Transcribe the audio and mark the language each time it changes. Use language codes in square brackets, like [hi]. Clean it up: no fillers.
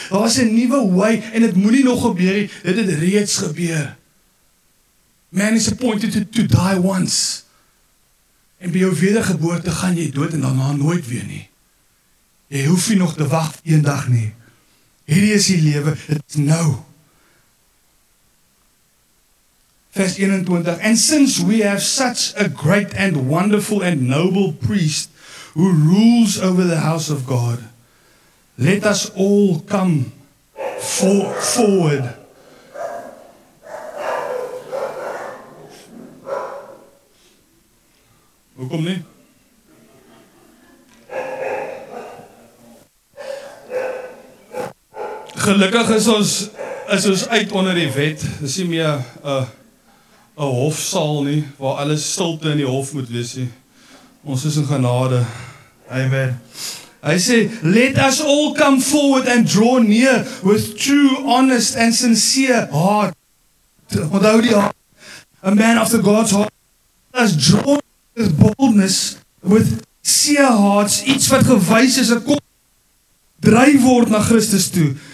[af] Daar's 'n nuwe way en dit moenie nog gebeur nie, dit het reeds gebeur. [en] Man is appointed to die once. [af] En by jou wedergeboorte gaan jy dood en daarna nooit weer nie. Jy hoef nie nog te wag een dag nie. Hierdie is die lewe, dit is nou. Vers 21, [en] and since we have such a great and wonderful and noble priest who rules over the house of God, let us all come forward. [af] Hoekom nie? Gelukkig is ons uit onder die wet. Dis nie meer 'n hofsaal nie, waar alles stilte in die hof moet wees nie. Ons is in genade. Amen. Hy sê, [en] let us all come forward and draw near with true, honest and sincere heart. [af] Onthou die heart. [en] A man after God's heart. Let us draw with boldness, with sincere hearts, [af] iets wat gewys is, 'n kop dryf word na Christus toe.